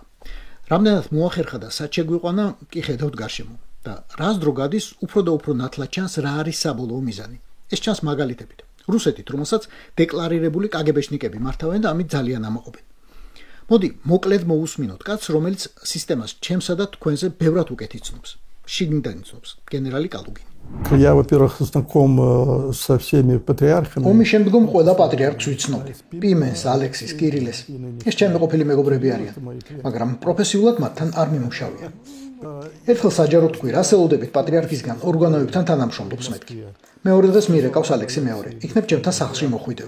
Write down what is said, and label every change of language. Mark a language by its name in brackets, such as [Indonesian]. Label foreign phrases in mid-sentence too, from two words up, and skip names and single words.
[Georgian] რამდენად მოახერხა და სად შეგვიყვანა, კი ხედავთ გარშემო და რას დრო გადის, უფრო და უფრო ნათლად ჩანს რა არის საბოლოო მიზანი. ეს ჩანს მაგალითებით. რუსეთით, რომელსაც დეკლარირებული კგბ-შნიკები მართავენ და ამით ძალიან ამაყობენ. მოდი, მოკლედ მოусმინოთ კაცს, რომელიც სისტემას ჩემსა და თქვენზე ბევრად უკეთ იცნობს. შიგნიდან იცნობს, გენერალი კალუგინი. [Russian] Я, во-первых, знаком со всеми патриархами. [Georgian] ომის შემდგომ ყველა პატრიარქს ვიცნობდი. პიმენს, ალექსის, კირილეს. ეს ჩემი ყოფილი მეგობრები არიან, მაგრამ პროფესიულად მათთან არ მიმუშავია. ერთხელ საჯაროდ თქვი, რას ელოდებით პატრიარქისგან ორგანოებთან თანამშრომლობს მეთქი. მეორე დღეს მირეკავს ალექსი მეორე. იქნებ ჩემთან სახლში მოხვიდეო.